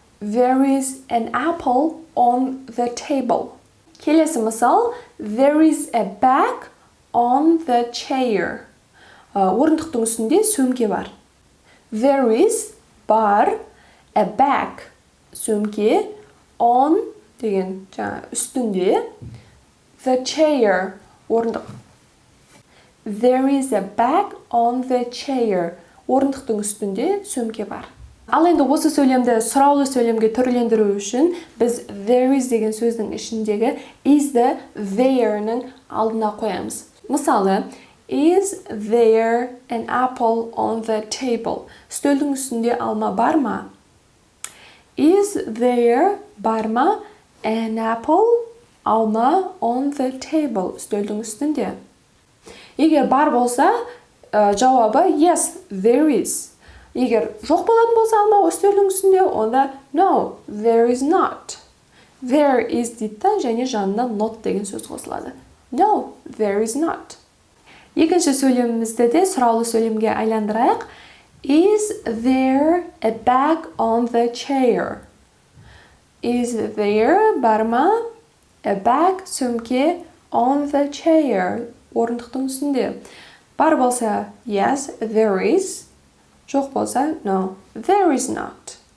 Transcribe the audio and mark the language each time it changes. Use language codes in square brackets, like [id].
[en] There is an apple on the table. [kk] Келесі мысал, [en] there is a bag on the chair. [kk] Орындықтың үстінде сөмке бар. [en] There is, бар, a bag, сөмке, on деген үстінде, the chair, орындық. There is a bag on the chair. [kk] Орындықтың үстінде сөмке бар. Ал енді осы сөйлемді сұраулы сөйлемге түрлендіру үшін біз there is деген сөздің ішіндегі is-ді there-ның алдына қоямыз. [en] Мысалы, is there an apple on the table? [kk] Үстелдің үстінде алма бар ма? [en] Is there, бар ма, an apple, алма on the table? [kk] Үстелдің үстінде. Егер бар болса, жауабы [en] yes, there is. [kk] Егер жоқ болатын болса алма үстелдің үстінде, онда [en] no, there is not. [kk] There is дейді және жанына not деген сөз қосылады. [en] No, there is not. [kk] Екінші сөйлемімізді де сұраулы сөйлемге айландырайық. [en] Is there a bag on the chair? Is there, бар ма, a bag, сөмке, on the chair, орындықтың үстінде. [kk] Бар болса [en] yes, there is. [kk] Жоқ болса [en] no, there is not.